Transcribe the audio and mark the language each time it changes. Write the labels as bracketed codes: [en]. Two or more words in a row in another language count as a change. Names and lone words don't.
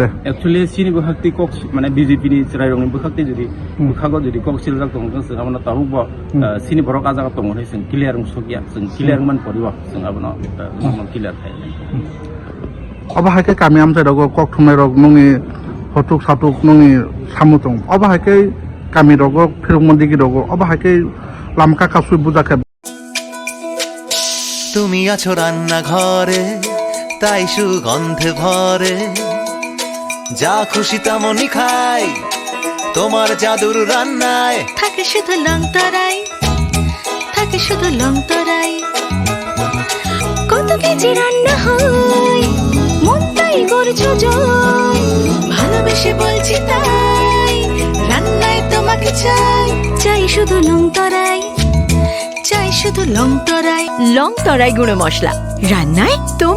[trp] एक्चुअली सिनि बुखाक्ति कक माने बीजेपी नि रायरंनि बुखाक्ति जुदि बुखागो जुदि कक सिल जातुं जों अबनो ताबुबो सिनि बरक आजागा दङ है जों क्लियर सगिया जों क्लियर मान परिव जों अबनो क्लियर खायरे अबा हाके कामी आमजा रग कक थुमनाय रग नङि हटुक साटुक नङि सामुतं अबा हाके कामी रग फिरमन्दिगि रग अबा हाके लामका कासु बुजाके [bn] তুমি আছো রান্না ঘরে তাই সুগন্ধে ভরে যা খুশি তেমনই খাই তোমার জাদুর রান্নায় থাকে শুধু লং তরাই থাকে শুধু লং তরাই কত কেজি রান্না হয় মনটাই করছো জয় ভালোবেসে বলছি তাই রান্নায় তোমাকে চাই চাই শুধু লং তরাই চাই শুধু লং তরাই গুঁড়ো মশলা রান্নায় তোমাকে চাই